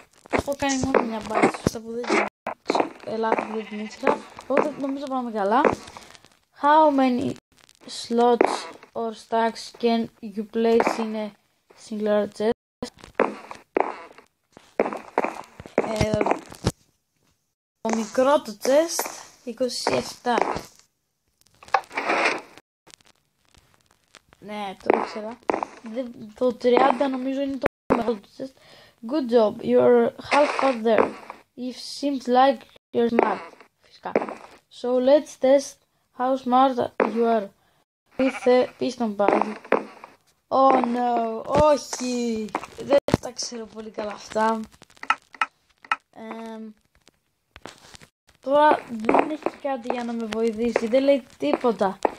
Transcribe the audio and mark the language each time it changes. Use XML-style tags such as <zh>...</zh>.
<el>Έχω κάνει μόνο μια μπάτση, σωστά που δεν ξέρω. Λάθος που δεν την ήξερα. Οπότε νομίζω πάμε καλά.</el> <en>How many slots or stacks can you place in a singular chest?</en> <el>Το μικρό το chest 27. Ναι, το ήξερα. Το 30 νομίζω είναι το μεγάλο το chest.</el> <en>Good job, you're half there. It seems like you're smart. Φυσικά. So let's test How smart you are with a piston puzzle. Oh no,</en> <el>όχι, δεν τα ξέρω πολύ καλά αυτά. Τώρα δεν έχει κάτι για να με βοηθήσει, δεν λέει τίποτα.</el>